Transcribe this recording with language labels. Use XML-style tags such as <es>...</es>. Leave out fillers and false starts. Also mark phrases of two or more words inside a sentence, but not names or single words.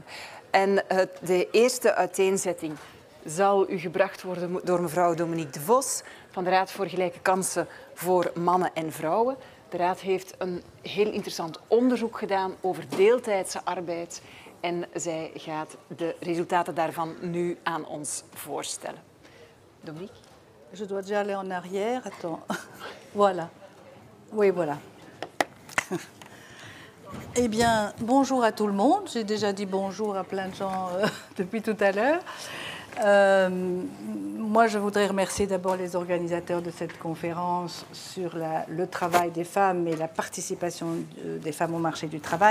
<nl>En de eerste uiteenzetting zal u gebracht worden door mevrouw Dominique de Vos van de Raad voor Gelijke Kansen voor Mannen en Vrouwen. De Raad heeft een heel interessant onderzoek gedaan over deeltijdse arbeid en zij gaat de resultaten daarvan nu aan ons voorstellen. Dominique?</nl> <fr>Je dois déjà aller en arrière. Attends. Voilà. Oui, voilà. Eh bien, bonjour à tout le monde. J'ai déjà dit bonjour à plein de gens depuis tout à l'heure. Moi, je voudrais remercier d'abord les organisateurs de cette conférence sur le travail des femmes et la participation des femmes au marché du travail.</fr>